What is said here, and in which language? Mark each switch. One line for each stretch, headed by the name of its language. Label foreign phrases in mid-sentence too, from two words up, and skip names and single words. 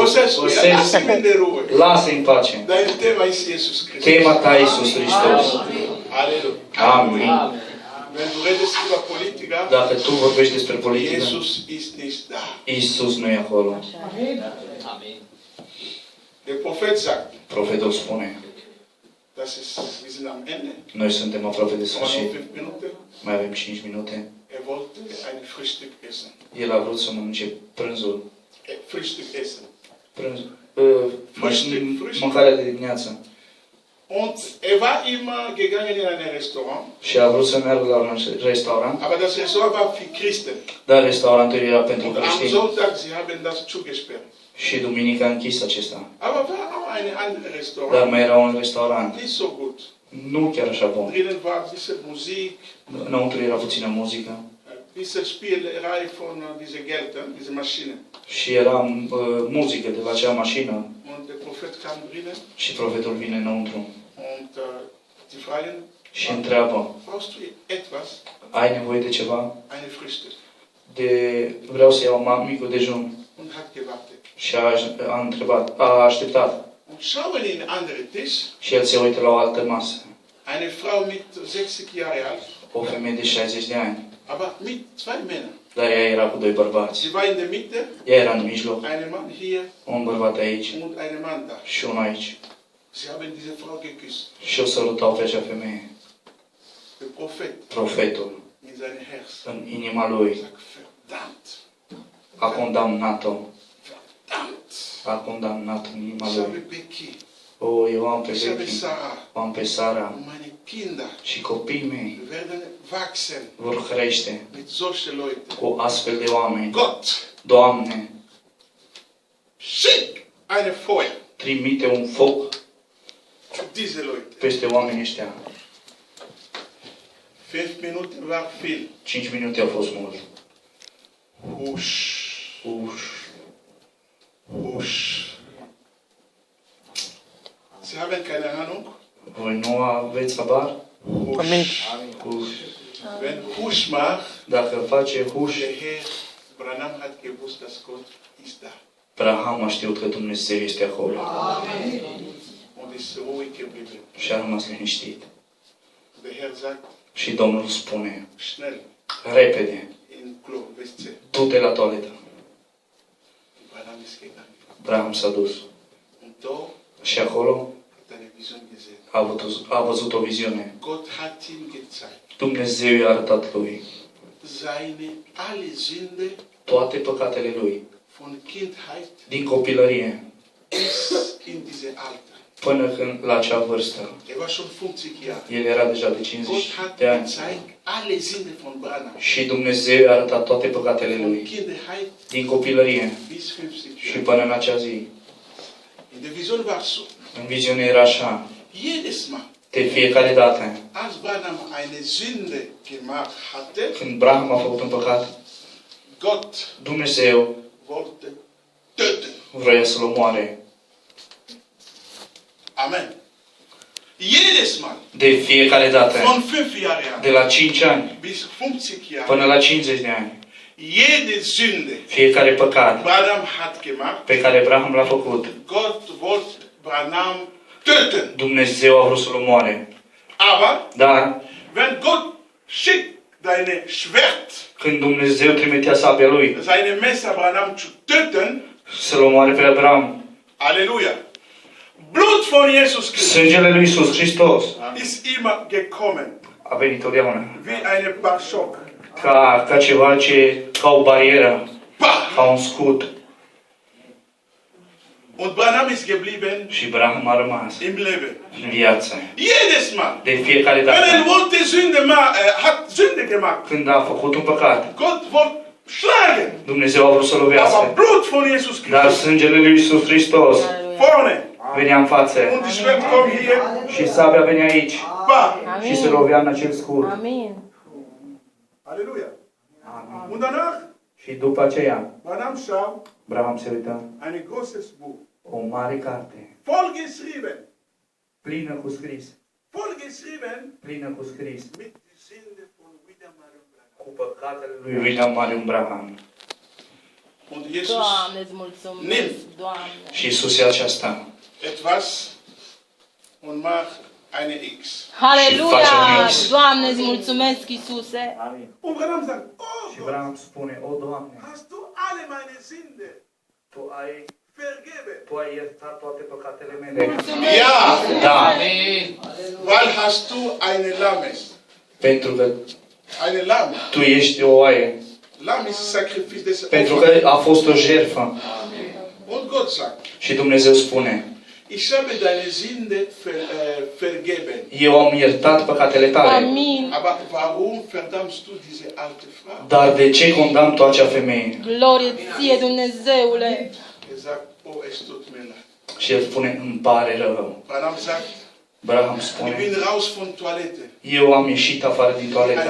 German: Băsescu, lasst ihn in der Ruhe.
Romanian: Lasă în pace.
German: Dein Thema ist Jesus Christus.
Romanian: Tema ta e Iisus Hristos.
German: Halleluja.
Romanian: Amin.
German: Wenn du redest über Politiker,
Romanian: Dacă tu vorbești despre politică,
German: Jesus ist nicht da.
Romanian: Iisus nu e acolo. Amin.
German: Der Prophet sagt,
Romanian: Profetul spune:
German: wir sind am Ende.
Romanian: noi suntem aproape de
German: Aber noch
Romanian: sfârșit.
German: 5 Minuten.
Romanian: Mai avem 5 minute.
German: Er wollte ein Frühstück essen.
Romanian: El a vrut să mănânce prânzul.
German: Frühstück essen.
Romanian: Prânzul.
German: Frühstück.
Romanian: Mâncarea de dimineață.
German: Und er war immer gegangen in ein Restaurant.
Romanian: Și a vrut să meargă la un restaurant,
German: Aber das Restaurant war für Christen.
Romanian: dar restaurantul era pentru
German: Und am
Romanian: creștini.
German: Sonntag, sie haben das zugesperrt.
Romanian: Și duminica a închis acesta.
German: Aber war auch ein anderes
Romanian: Dar
German: Restaurant.
Romanian: mai era un restaurant.
German: Nicht so gut.
Romanian: Nu chiar așa bun.
German: Drinnen war ein bisschen Musik,
Romanian: Înăuntru era puțină muzică.
German: ein bisschen Spielerei von diese Geld, diese Maschine.
Romanian: Și era muzică de la acea mașină.
German: Und der Prophet kam drinnen
Romanian: Și profetul vine înăuntru.
German: und die fragen,
Romanian: Și întreabă:
German: brauchst du etwas?
Romanian: ai nevoie de ceva?
German: Eine Frühstück.
Romanian: Vreau să iau micul dejun.
German: Und hat gewartet.
Romanian: Și a întrebat, a așteptat.
German: Und schauen in andere Tisch,
Romanian: Și el se uită la o altă masă.
German: eine Frau mit 60 Jahre alt,
Romanian: O femeie de 60 de ani.
German: aber mit 2 Männern.
Romanian: Dar ea era cu doi bărbați.
German: Sie war in der Mitte,
Romanian: Ea era în mijloc,
German: ein Mann hier
Romanian: un bărbat aici
German: und ein Mann da.
Romanian: și unul aici.
German: Sie haben diese Frau geküsst.
Romanian: Și o sărutau pe acea femeie.
German: Der Prophet
Romanian: Profetul,
German: in seinem Herz
Romanian: în inima lui,
German: sagt, verdammt,
Romanian: a condamnat-o.
German: verdammt.
Romanian: A condamnat în inima
German: Ich
Romanian: lui.
German: habe Becky,
Romanian: O, eu am pe
German: ich habe
Romanian: Becky,
German: Sarah
Romanian: o am pe Sara
German: und meine Kinder
Romanian: Și copiii mei
German: werden wachsen
Romanian: vor crește
German: mit solchen Leuten.
Romanian: cu astfel de oameni.
German: Gott,
Romanian: Doamne,
German: schick eine Feuer
Romanian: trimite un foc
German: für diese Leute.
Romanian: peste oamenii ăștia.
German: 5 Minuten war viel.
Romanian: 5 minute au fost mult.
German: Husch,
Romanian: Uș.
German: husch. Sie haben keine Ahnung?
Romanian: Voi nu aveți habar? Amin. Uș.
German: Wenn Husch macht,
Romanian: Dacă face huș,
German: der Herr Branham hat gewusst, dass Gott ist da.
Romanian: Abraham a știut că Dumnezeu este acolo
German: Und ist ruhig geblieben.
Romanian: și a rămas liniștit.
German: Der Herr sagt,
Romanian: Și Domnul spune,
German: schnell,
Romanian: repede,
German: in Klo, Westze.
Romanian: du-te la toaletă.
German: Branham ist gegangen.
Romanian: Abraham s-a dus.
German: Und da
Romanian: Și acolo
German: hat eine Vision gesehen.
Romanian: a văzut o viziune.
German: Gott hat ihm gezeigt,
Romanian: Dumnezeu i-a arătat lui
German: seine alle Sünde
Romanian: toate păcatele lui,
German: von Kindheit
Romanian: din copilărie
German: bis in diese Alter.
Romanian: până când la acea vârstă.
German: Er war schon 50 Jahre.
Romanian: El era deja de
German: Gott
Romanian: 50
German: hat
Romanian: de ani.
German: gezeigt, alle Sünde von Branham.
Romanian: Și Dumnezeu i-a arătat toate păcatele
German: Von
Romanian: lui,
German: Kindheit
Romanian: din copilărie
German: bis 50
Romanian: și
German: Jahre.
Romanian: până în acea zi.
German: In der Vision war es so.
Romanian: În viziune era așa,
German: Jedes Mal,
Romanian: de fiecare dată,
German: als Branham eine Sünde gemacht hatte,
Romanian: când Abraham a făcut un păcat,
German: Gott
Romanian: Dumnezeu
German: wollte töten.
Romanian: vrea să-l omoare.
German: Amen. Jedes Mal,
Romanian: De fiecare dată,
German: von 5 Jahren
Romanian: de la 5 ani
German: bis 50 Jahre,
Romanian: până la 50 de ani,
German: jede Sünde,
Romanian: fiecare păcat
German: Branham hat gemacht,
Romanian: pe care Abraham l-a făcut,
German: Gott wollte Branham töten.
Romanian: Dumnezeu a vrut să-l omoare.
German: Aber
Romanian: Dar
German: wenn Gott schickt deine Schwert,
Romanian: când Dumnezeu trimitea sabia lui
German: seine Messer Branham zu töten,
Romanian: să-l omoare pe Abraham,
German: Halleluja. Blut von Jesus Christus
Romanian: sângele lui Iisus Hristos
German: ist immer gekommen,
Romanian: a venit totdeauna.
German: wie eine Barschock.
Romanian: Ca ceva ca o barieră,
German: Bah!
Romanian: ca un scut.
German: Und Branham ist geblieben
Romanian: Și Abraham a rămas
German: im Leben.
Romanian: în viață.
German: Jedes Mal,
Romanian: De fiecare
German: wenn er
Romanian: dată,
German: wollte hat Sünde gemacht,
Romanian: când a făcut un păcat,
German: Gott wollte schlagen.
Romanian: Dumnezeu a vrut să
German: Aber
Romanian: lovească.
German: Blut von Jesus
Romanian: Dar
German: Christus
Romanian: sângele lui Iisus Hristos
German: vorne.
Romanian: venea în față
German: Und die Schwert kommt hier.
Romanian: și sabia venea aici
German: Bah!
Romanian: și se lovea în acel scut. Amin. Halleluja. Amin.
German: Und danach,
Romanian: Și după aceea,
German: Branham schau,
Romanian: Abraham se uită,
German: ein großes Buch,
Romanian: o mare carte,
German: voll geschrieben,
Romanian: plină cu scris,
German: voll geschrieben
Romanian: plină cu scris,
German: mit der Sünde von William Marion Branham.
Romanian: cu păcatele lui William Marion Branham.
German: Und Jesus
Romanian: Doamne, îți mulțumesc, Doamne. Și Iisus e aceasta.
German: etwas und macht eine X.
Romanian: Haleluia! Și face un X. Doamne, îți mulțumesc, Iisuse. Amin.
German: Und Branham sagt, oh
Romanian: Și
German: Gott,
Romanian: Abraham spune, o Doamne,
German: hast du alle meine Sünde vergeben?
Romanian: Tu ai iertat toate păcatele mele. Mulțumesc,
German: Ja,
Romanian: Iisuse. Da,
German: weil hast du eine Lammes.
Romanian: pentru că
German: Eine Lamm.
Romanian: Tu ești o oaie.
German: Lamm ist Sacrifice des
Romanian: Pentru că a fost o jertfă.
German: Und Gott sagt,
Romanian: Și Dumnezeu spune,
German: ich habe deine Sünde vergeben.
Romanian: eu am iertat păcatele tale. Amin.
German: Aber warum verdammst du diese alte Frau?
Romanian: Dar de ce condamn tu acea femeie? Glorie ție, Dumnezeule.
German: Er sagt, oh, es tut mir leid.
Romanian: Și el spune, îmi pare rău.
German: Branham sagt,
Romanian: Abraham
German: ich
Romanian: spune,
German: bin raus von Toilette.
Romanian: eu am ieșit afară din toaletă.